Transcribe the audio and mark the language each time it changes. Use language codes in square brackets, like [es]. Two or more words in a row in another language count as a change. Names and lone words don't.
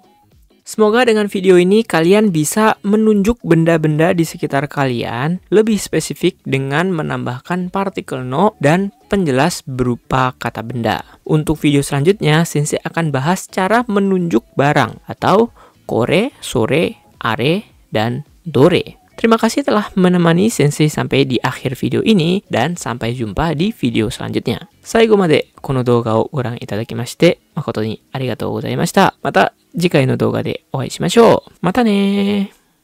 [id] Semoga dengan video ini kalian bisa menunjuk benda-benda di sekitar kalian lebih spesifik dengan menambahkan partikel no dan penjelas berupa kata benda. Untuk video selanjutnya, sensei akan bahas cara menunjuk barang atau [ja] これ、それ、あれ, [id] dan dore. Terima kasih telah menemani sensei sampai di akhir video ini dan sampai jumpa di video selanjutnya. [ja] 最後までこの動画をご覧いただきまして誠にありがとうございました. Mata 次回の動画でお会いしましょう。またねー。